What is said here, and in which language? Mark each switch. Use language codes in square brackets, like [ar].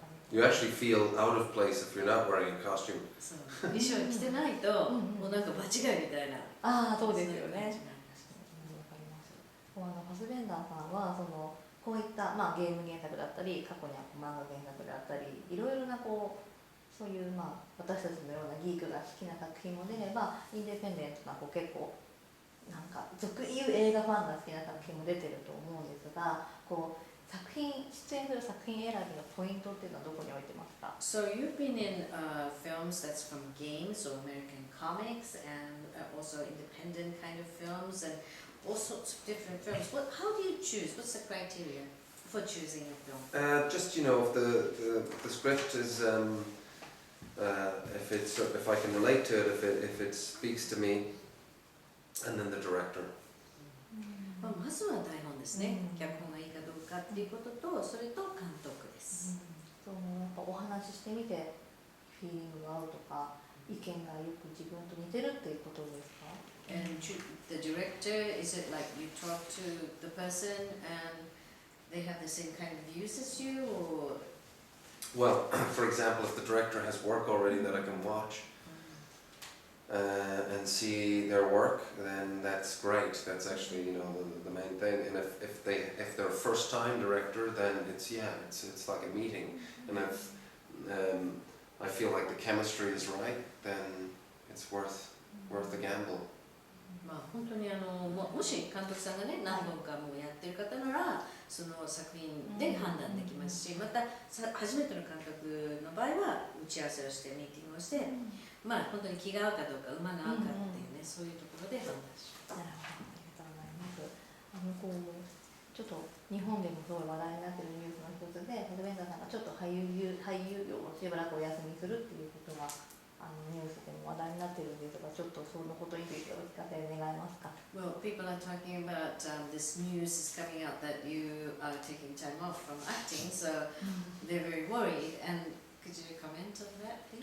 [en] You actually feel out of place if you're not wearing a costume. [ja] そう衣装着てないともうなんか場違いみたいな。ああ、そうですよね。わかります。ファスベンダーさんはこういった、ゲーム原作だったり過去には漫画原作であったりいろいろなそういう、私たちのようなギークが好きな作品も出ればインディペンデントな結構なんか俗に言う映画ファンが好きな作品も出てると思うんですが、出演する作品選びのポイントっていうのはどこに置いてますか？ [en] So you've been in films that's from games or American comics and also independent kind of films and all sorts of different films. How do you choose? What's the criteria for choosing a film? Just if the script is if I can relate to it, if it speaks to me, and then the director. [ja] まずは台本ですね。脚本がいいかどうかっていうことと、それと監督です。やっぱお話ししてみてフィーリングが合うとか意見がよく自分と似てるっていうことですか？ [en] And the director, is it like you talk to the person and they have the same kind of views as you, or? Well, for example, if the director has work already that I can watch and see their work, then that's great. That's actually the main thing. And if they're a first time director, then it's like a meeting. And if I feel like the chemistry is right, then it's worth the gamble. [ja] 本当にもし監督さんがね何本かもうやってる方ならその作品で判断できますし、また初めての監督の場合は打ち合わせをしてミーティングをして、本当に気が合うかどうか馬が合うかっていうね、そういうところで判断します。なるほど、ありがとうございます。ちょっと日本でもすごい話題になっているニュースの一つで、ファスベンダーさんがちょっと俳優業をしばらくお休みするっていうことがニュースでも話題になっているんですが、ちょっとそのことについてお聞かせ願えますか？ [en] Well, people are talking about this news is coming out that you are taking time off from acting, so they're very worried. And could you comment on that, please?